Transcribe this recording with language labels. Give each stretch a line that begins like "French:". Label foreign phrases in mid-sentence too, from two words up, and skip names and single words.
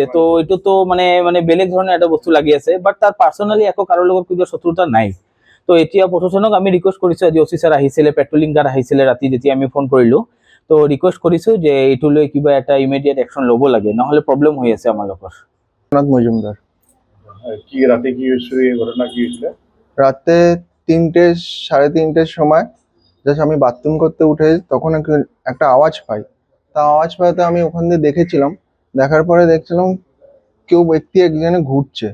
Assamese: তো এইটোতো মানে মানে বেলেগ ধৰণৰ এটা বস্তু লাগি আছে, বাট তাৰ পাৰ্চনেলি একো কাৰো লগত কিবা শত্ৰুতা নাই। তো এতিয়া প্ৰশাসনক আমি ৰিকুৱেষ্ট কৰিছো, আজি অচি ছাৰ আহিছিলে,
English: patrolling car
Assamese: আহিছিলে ৰাতি যেতিয়া আমি ফোন কৰিলো। তো ৰিকুৱেষ্ট কৰিছো যে এইটো লৈ কিবা এটা
English: immediate action
Assamese: ল'ব লাগে, নহলে প্ৰব্লেম হৈ আছে আমাৰ লগত। মজুমদার।
Bangla: কি রাতে কি হয়েছিল, এই ঘটনা কি হয়েছিল? রাতে 3টে 3:30-র সময় জাস্ট আমি বাথরুম করতে উঠে তখন একটা আওয়াজ পাই। তা আওয়াজ পাইতে আমি ওখান দিয়ে দেখেছিলাম, দেখার পরে দেখছিলাম কেউ ব্যক্তি একজনে ঘুরছে।